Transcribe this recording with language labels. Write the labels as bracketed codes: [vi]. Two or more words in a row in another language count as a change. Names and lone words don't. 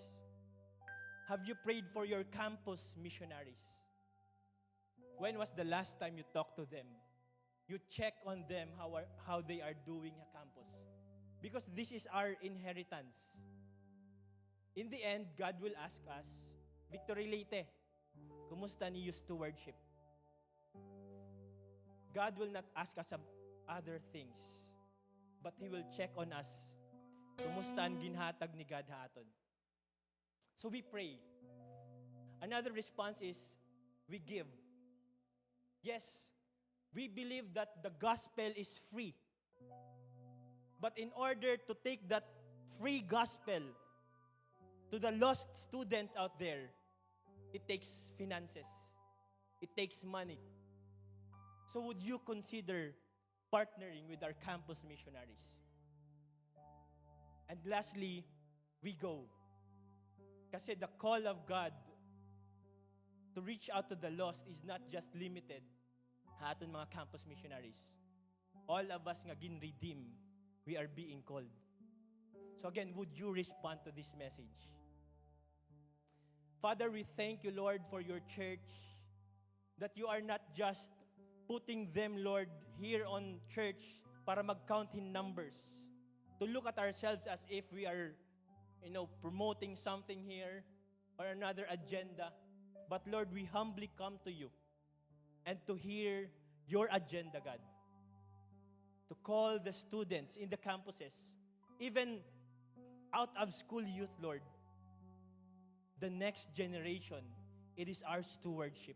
[en] Have you prayed for your campus missionaries? When was the last time you talked to them? You check on them how they are doing a campus. Because this is our inheritance. In the end, God will ask us, Victory Leyte, [war] kumusta niyo [en] stewardship? God will not ask us other things, but He will check on us, [war] kumusta ang ginhatag ni God haton. [en] So we pray. Another response is, we give. Yes, we believe that the gospel is free. But in order to take that free gospel to the lost students out there, it takes finances. It takes money. So would you consider partnering with our campus missionaries? And lastly, we go. Kasi the call of God to reach out to the lost is not just limited [war] sa aton mga [en] campus missionaries. All of us [war] nga gin-redeem, [en] we are being called. So again, would you respond to this message? Father, we thank you, Lord, for your church, that you are not just putting them, Lord, here on church [war] para mag-count [en] in numbers, to look at ourselves as if we are, promoting something here or another agenda. But Lord, we humbly come to you and to hear your agenda, God. To call the students in the campuses, even out of school youth, Lord, the next generation, it is our stewardship.